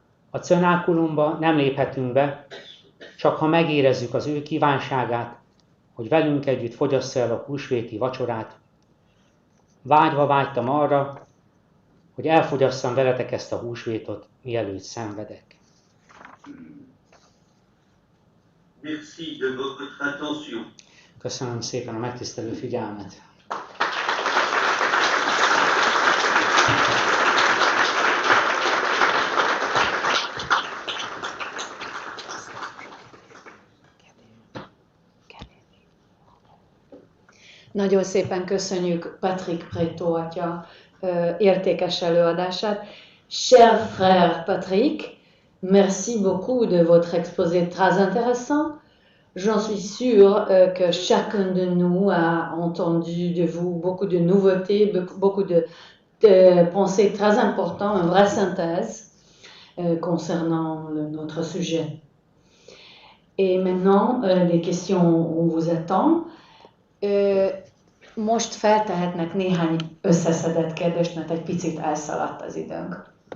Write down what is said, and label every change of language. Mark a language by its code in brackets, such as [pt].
[hu] A cenákulumba nem léphetünk be, csak ha megérezzük az ő kívánságát, hogy velünk együtt fogyassza el a húsvéti vacsorát. Vágyva vágytam arra, hogy elfogyasszam veletek ezt a húsvétot, mielőtt szenvedek. [fr] Merci de votre attention. [hu] Köszönöm szépen a megtisztelő figyelmet. Nagyon szépen köszönjük Patrick Prétot atya értékes előadását. [fr] Cher frère Patrick, merci beaucoup de votre exposé très intéressant. J'en suis sûre que chacun de nous a entendu de vous beaucoup de nouveautés, beaucoup de pensées très importantes, une vraie synthèse concernant notre sujet. Et maintenant, des questions, on vous attend. [hu] Most feltehetnek néhány összeszedett kérdést, mert egy picit elszaladt az időnk.